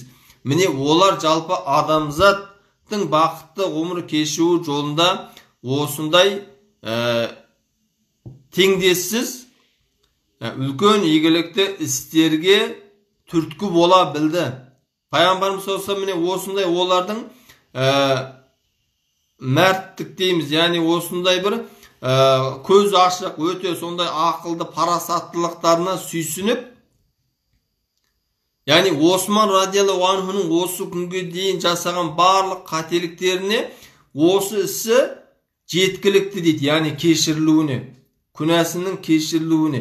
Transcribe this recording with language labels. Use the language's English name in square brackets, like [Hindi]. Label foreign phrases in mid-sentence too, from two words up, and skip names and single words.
[Kazakh] Міне олар жалпы адамзаттың бақытты ғұмыр кешуі жолында осындай теңдессіз үлкен игілікті істерге түрткі бола білді. [Arabic] Пайғамбарымыз صلى الله عليه وسلم, [Kazakh] міне осындай олардың мәрттік дейміз, яғни осындай бір көз ашық, өте сондай ақылды, парасаттылықтарына сүйсініп, яғни Осман [Arabic] رضي الله عنه [Kazakh] осы күнге дейін жасаған барлық қателіктеріне осы ісі жеткілікті дейді, яғни кешірілуіне, күнәсінің кешірілуіне.